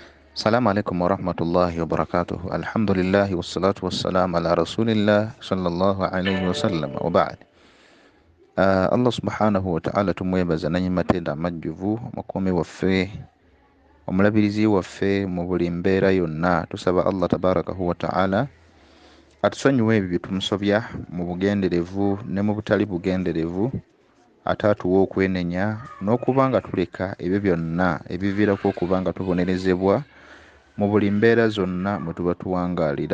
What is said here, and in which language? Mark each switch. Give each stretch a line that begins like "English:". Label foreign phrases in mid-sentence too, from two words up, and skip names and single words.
Arabic: السلام عليكم ورحمة الله وبركاته. الحمد لله والصلاة والسلام على رسول الله صلى الله عليه وسلم وبعد. الله سبحانه وتعالى
Ganda: tumwebaza nanyimatenda amajjuvu mukuumi waffe omulabirizi waffe mu buli mbeera yonna. Tusaba
Arabic: الله تبارك وتعالى
Ganda: atusonyiwe ebyo bye tumusobya mu bugenderevu ne mu butali bugenderevu, ate atuwe okwenenya n'okuba nga tuleka ebyo byonna ebiviirako okuba nga tubonerezebwa mu buli mbeera zonna mwe tuba tuwangaalira.